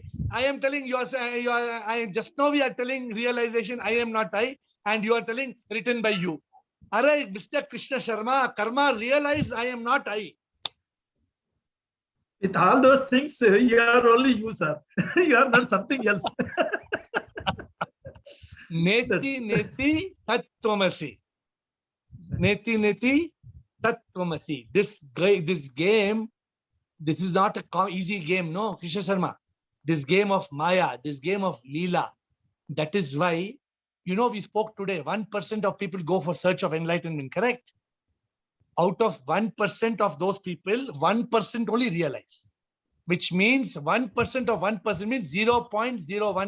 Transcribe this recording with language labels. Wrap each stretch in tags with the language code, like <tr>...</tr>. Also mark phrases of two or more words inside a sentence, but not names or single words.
<en>I am telling just now we are telling realization I am not I, and you are telling written by you. All right, Mr. Krishna Sharma, karma, realize I am not I. With all those things, you are only you, sir. You are not something else.</en> <sa>Neti neti tattvamasi. Neti neti tattvamasi.</sa> <en>This game, this is not a easy game, no, Krishna Sharma. This game of Maya, this game of Leela. That is why, we spoke today, 1% of people go for search of enlightenment, correct? Out of 1% of those people, 1% only realize, which means 1% of 1% means 0.01%.</en>